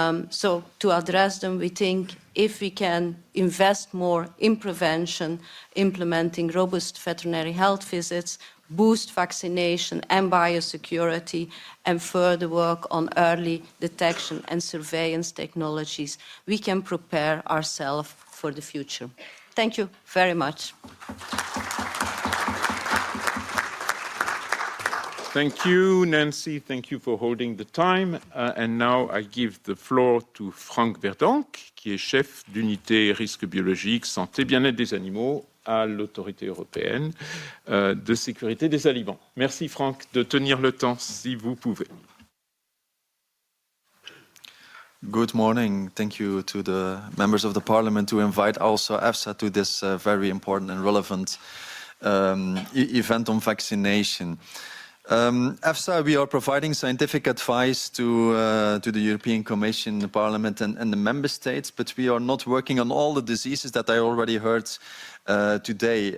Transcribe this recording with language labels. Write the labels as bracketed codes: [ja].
[en] So to address them, we think if we can invest more in prevention, implementing robust veterinary health visits, boost vaccination and biosecurity, and further work on early detection and surveillance technologies, we can prepare ourselves for the future. Thank you very much. Thank you, Nancy. Thank you for holding the time. And now I give the floor to Franck Verdank, [fr] qui est chef d'unité risques biologiques, santé, bien-être des animaux à l'autorité européenne de sécurité des aliments. Merci, Franck, de tenir le temps, si vous pouvez. [en] Good morning. Thank you to the members of the parliament to invite also EFSA to this very important and relevant event on vaccination. EFSA, we are providing scientific advice to the European Commission, the Parliament and the Member States, but we are not working on all the diseases that I already heard today.